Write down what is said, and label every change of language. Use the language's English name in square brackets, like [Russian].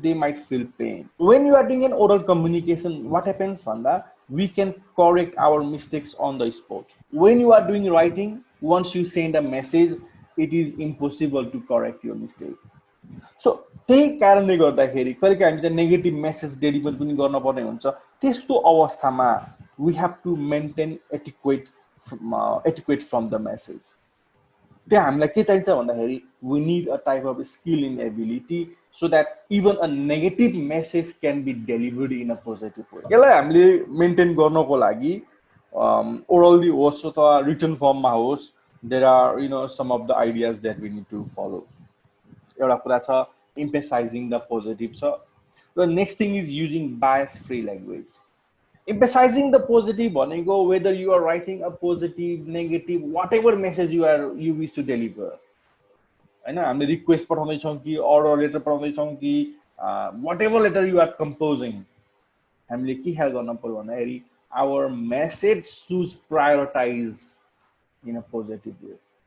[English] They might feel pain. When you are doing an oral communication, what happens? Vanda, we can correct our mistakes on the spot. When you are doing writing, once you send a message, it is impossible to correct your mistake. [Nepali] So त्यही कारणले गर्दाखेरि कहिलेकाहीँ हामी त negative message deliver पनि गर्न पर्ने हुन्छ। त्यस्तो अवस्थामा [English] we have to maintain adequate from the message. [Nepali] त्यहाँ हामीलाई के चाहिन्छ भन्दाखेरि [English] we need a type of skill and ability so that even a negative message can be delivered in a positive way. [Nepali] यसलाई हामीले मेन्टेन गर्नको लागि [English] orally [Nepali] होस् अथवा [English] written form [Nepali] मा होस्, [English] there are some of the ideas that we need to follow. [Nepali] एउटा कुरा छ [English] emphasizing the positive [Nepali] छ। [English] The next thing is using bias free language. Emphasizing the positive [Nepali] भनेको [English] whether you are writing a positive, negative, whatever message you wish to deliver. [Nepali] हैन, हामीले request पठाउँदैछौँ कि order letter पठाउँदैछौँ कि [English] whatever letter you are composing, [Nepali] हामीले के ख्याल गर्न पर्यो भन्दाखेरि [English] our message should prioritize in a positive way.